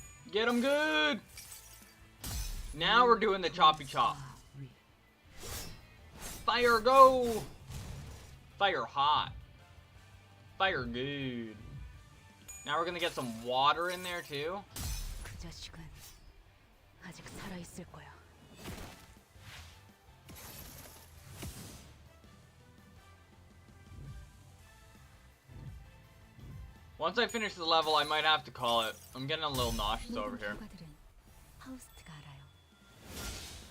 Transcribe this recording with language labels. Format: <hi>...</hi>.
<en>Get him good. Now we're doing the choppy chop. Fire go. Fire hot. Fire good. Now we're gonna get some water in there too.</en> <ko>그 자식은 아직 살아 있을 거야.</ko> <en>Once I finish the level, I might have to call it. I'm getting a little nauseous over here.</en> <ko>결과들은 파우스트가 알아요.</ko>